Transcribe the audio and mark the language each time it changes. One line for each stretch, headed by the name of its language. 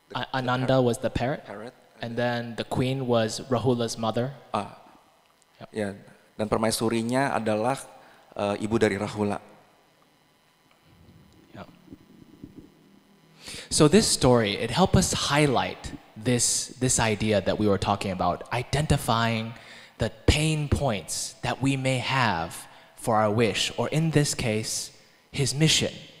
English: Ananda was the parrot, and then the queen was Rahula's mother.
Indonesian: Ya, dan permaisurinya adalah ibu dari Rahula.
English: So this story, it helped us highlight this idea that we were talking about, identifying the pain points that we may have for our wish, or in this case, his mission.